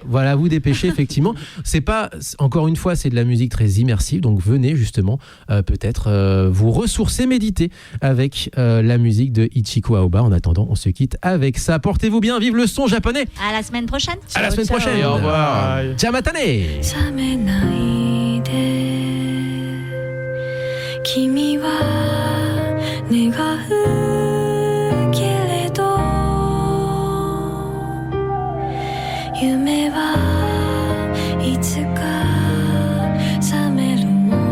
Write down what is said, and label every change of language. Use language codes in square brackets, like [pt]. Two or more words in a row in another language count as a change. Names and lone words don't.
[fr] Voilà, vous dépêchez, effectivement. C'est pas, encore une fois, c'est de la musique très immersive, donc venez justement peut-être vous ressourcer, méditer avec la musique de Ichiko Aoba. En attendant, on se quitte avec ça. Portez-vous bien, vive le son japonais. À la semaine prochaine. À la semaine prochaine. Au revoir. [ja] Ciao, matane. 君は願うけれど夢はいつか覚めるも